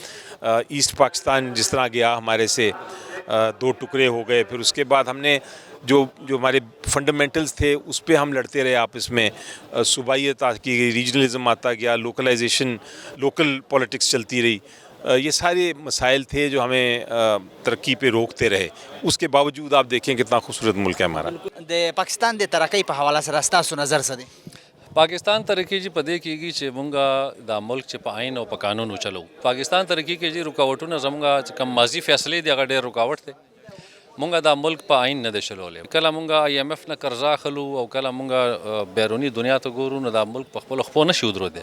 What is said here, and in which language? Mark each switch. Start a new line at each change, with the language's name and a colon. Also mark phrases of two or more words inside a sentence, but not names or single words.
Urdu: ایسٹ پاکستان جس طرح گیا ہمارے سے, 2 ٹکڑے ہو گئے, پھر اس کے بعد ہم نے جو ہمارے فنڈامنٹلز تھے اس پہ ہم لڑتے رہے آپس میں. صوبائیت کی گئی, ریجنلزم آتا گیا, لوکلائزیشن,
English: local politics
Urdu: چلتی رہی. یہ سارے مسائل تھے جو ہمیں ترقی پہ روکتے رہے. اس کے باوجود آپ دیکھیں کتنا خوبصورت ملک ہے ہمارا.
Pashto: پاکستان دے ترقی په حواله سره ستاسو نظر څه دی؟ پاکستان ترقی جی په دې کېږي چې مونږ دا ملک چې په عین او په قانون وچلو. پاکستان ترقی کې جی رکاوټونه زمونږ چې کوم ماضي فیصلې دي هغه ډېر رکاوټ دی. مونږ دا ملک په عین نه دی چلولی. کله مونږ IMF نه قرضه اخلو او کله مونږ بیرونی دنیا ته ګورو نو دا ملک په خپلو خپو نشي ودرېدی.